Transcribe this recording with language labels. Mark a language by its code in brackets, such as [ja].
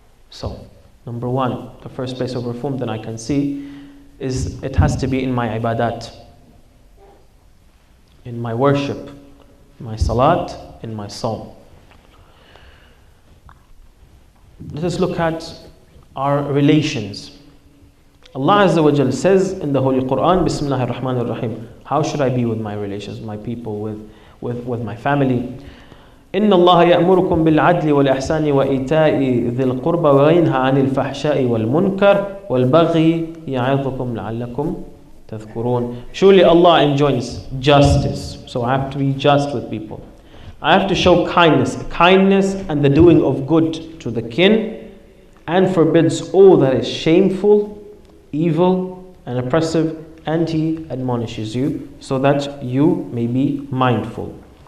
[en] So, number one, the first place of reform that I can see is it has to be in my ibadat, in my worship, my salat, in my psalm. Let us look at our relations. Allah Azza wa Jal says in the Holy Quran, Bismillahir Rahmanir Rahim, how should I be with my relations, my people, with my family? [ar] إن الله يأمركم بالعدل والإحسان وإيتاء ذي القربى وينهى عن الفحشاء والمنكر والبغي يعظكم لعلكم تذكرون. [en] Surely Allah enjoins justice. So I have to be just with people. I have to show kindness and the doing of good to the kin, and forbids all that is shameful, evil, and oppressive, and He admonishes you so that you may be mindful.